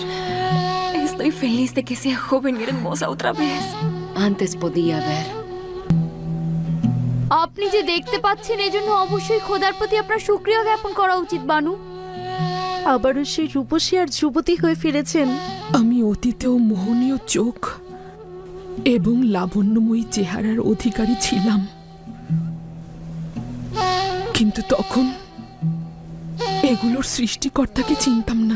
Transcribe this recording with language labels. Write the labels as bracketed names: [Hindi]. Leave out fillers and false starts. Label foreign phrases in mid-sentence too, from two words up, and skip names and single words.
[Spanish] Estoy feliz de que sea joven y hermosa otra vez. Antes podía ver. [Bangla] আপনি যে দেখতে পাচ্ছেন এজন্য অবশ্যই খোদার প্রতি আপনার শুকরিয়া জ্ঞাপন করা উচিত বানু। আবারও সেই রূপসী আর যুবতী হয়ে ফিরেছেন। আমি অতীতেও মোহনীয় চোখ এবং লাবণ্যময়ী চেহারার অধিকারী ছিলাম, কিন্তু তখন এগুলোর সৃষ্টিকর্তাকে চিনতাম না।